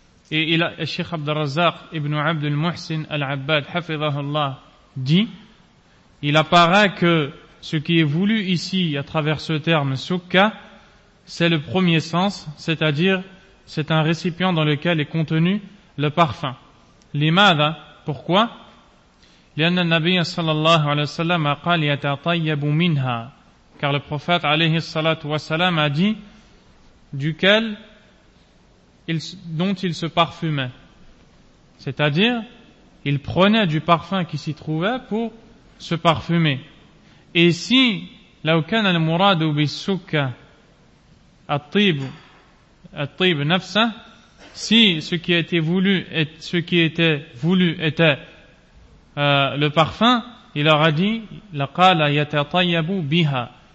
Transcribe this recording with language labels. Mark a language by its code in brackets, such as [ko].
[fr] Et il a, Sheikh عبد الرزاق ابن عبد المحسن العباد حفظه الله dit: il apparaît que ce qui est voulu ici à travers ce terme sukka, c'est le premier sens, c'est-à-dire c'est un récipient dans lequel est contenu le parfum. [ar] Limada, [fr] pourquoi? [ar] لأن النبي صلى الله عليه وسلم قال يتطيب منها. [fr] Car le prophète عليه الصلاة والسلام a dit duquel il, dont il se parfumait. C'est-à-dire, il prenait du parfum qui s'y trouvait pour se parfumer. Et si [ar] لو كان المراد بالسكة الطيب الطيب نفسه, [fr] si ce qui était voulu est, ce qui était voulu était le parfum, il aurait dit [ar] لَقَالَ يَتَطَيَّبُ بِهَا.